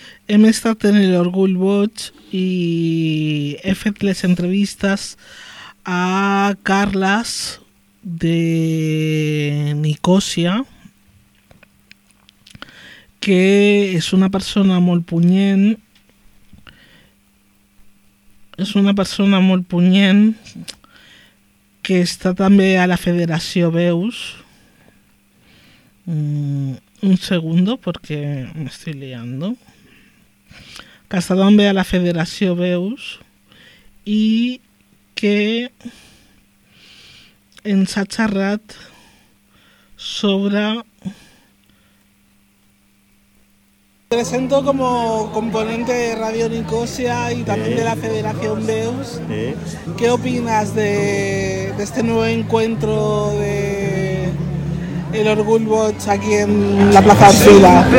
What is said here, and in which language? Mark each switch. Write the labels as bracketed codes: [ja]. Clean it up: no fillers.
[ca] Hem estat en l'Orgull Boig i he fet les entrevistes a Carles de Nicòsia, que és una persona molt punyent, és una persona molt punyent, que està també a la Federació Veus. [es] Un segundo, porque me estoy liando. [ca] Que està també a la Federació Veus i que ens ha xerrat sobre... [es] Presento como componente de Radio Nicosia y también de la Federación Veus. ¿Qué opinas de este nuevo encuentro de el Orgull Boig aquí en la Plaza Arcila?